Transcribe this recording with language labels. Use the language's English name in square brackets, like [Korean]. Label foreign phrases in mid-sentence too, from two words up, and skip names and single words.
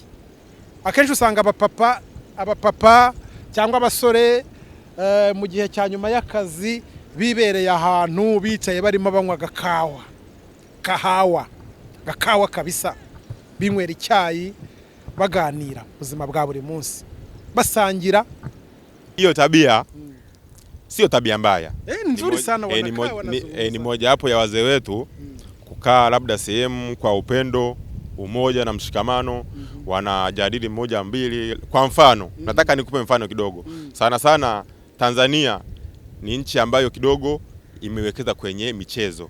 [Kinyarwanda] Akenshi usanga abapapa cyangwa abasore mu gihe cya nyuma y'akazi bibereye ahantu bicaye barimo banywa gakawa kabisa, binywera icyayi, baganira ubuzima bwa buri munsi, basangira. [Swahili] Hiyo tabia sio tabia mbaya, ni nzuri sana, ni moja hapo ya wazee wetu kukaa labda sehemu kwa upendo, umoja na mshikamano, wanajadili moja mbili. Kwa mfano, nataka nikupe mfano kidogo. Sana Tanzania ni nchi ambayo kidogo imewekeza kwenye michezo.